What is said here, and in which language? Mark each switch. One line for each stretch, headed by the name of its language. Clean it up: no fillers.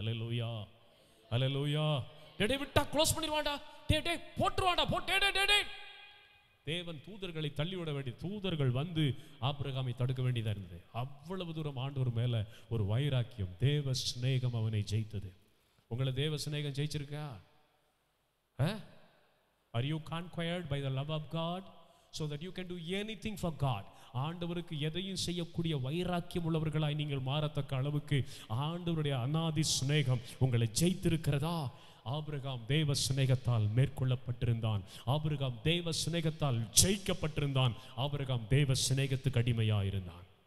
Tamil: அல்லேலூயா, அல்லேலூயா. விட்டா க்ளோஸ் பண்ணிடுவாண்டா, போட்டுருவாண்டா, தேவன் தூதர்களை தள்ளிவிட வேண்டிய தூதர்கள் வந்து ஆபிரகாமை தடுக்க வேண்டியதா இருந்தது. அவ்வளவு தூரம் ஆண்டவர் மேல ஒரு வைராக்கியம், தேவ சிநேகம் அவனை ஜெயித்தது. உங்களை தேவ சிநேகம் ஜெயிச்சிருக்கா?
English: Are you conquered by the love of God so that you can do anything for God?
Tamil: ஆண்டவருக்கு எதையும் செய்யக்கூடிய வைராக்கியம் உள்ளவர்களாய் நீங்கள் மாறத்தக்க அளவுக்கு ஆண்டவருடைய அநாதி சிநேகம் உங்களை ஜெயித்திருக்கிறதா? ஆபிரகாம் தேவ சிநேகத்தால் மேற்கொள்ளப்பட்டிருந்தான். ஆபிரகாம் தேவ சிநேகத்தால் ஜெயிக்கப்பட்டிருந்தான். ஆபிரகாம் தேவ சிநேகத்துக்கு அடிமையா இருந்தான்.